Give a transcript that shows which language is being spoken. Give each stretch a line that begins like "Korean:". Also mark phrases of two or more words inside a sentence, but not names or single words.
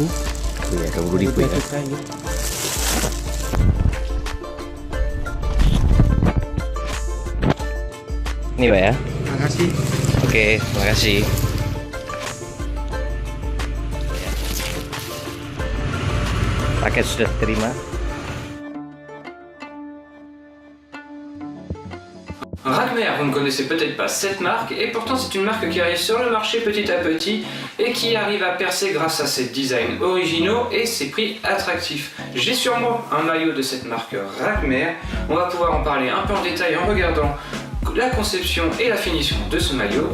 Indonesian: Iya, 20.000 ya. Ini Pak ya? Makasih. Oke, makasih. Paket sudah terima.
French: Ragmer, vous ne connaissez peut-être pas cette marque, et pourtant c'est une marque qui arrive sur le marché petit à petit et qui arrive à percer grâce à ses designs originaux et ses prix attractifs. J'ai sur moi un maillot de cette marque Ragmer. On va pouvoir en parler un peu en détail en regardant la conception et la finition de ce maillot.